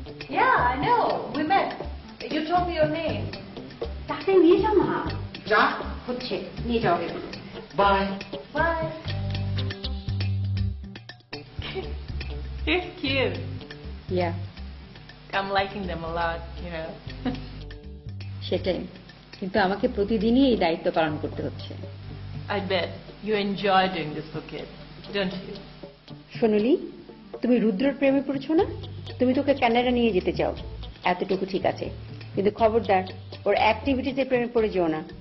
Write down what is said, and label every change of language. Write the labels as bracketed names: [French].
[English] Yeah, I know. We met. You told me your name. [Bangla] তাকে নিয়ে যাও না। চা। হচ্ছে, নিয়ে যাও এগুলো। [English] Bye. Bye. You're cute. Yeah, I'm liking them a lot, you know. [Bangla] সেটাই, কিন্তু আমাকে প্রতিদিনই এই দায়িত্ব পালন করতে হচ্ছে। [English] I bet you enjoy doing this for kids, don't you? [Bangla] সোনালি, তুমি রুদ্রর প্রেমে পড়েছো না? তুমি তোকে কানাডা নিয়ে যেতে চাও, এতটুকু ঠিক আছে, কিন্তু খবরদার ওর অ্যাক্টিভিটিতে প্রেমে পড়ে যেও না।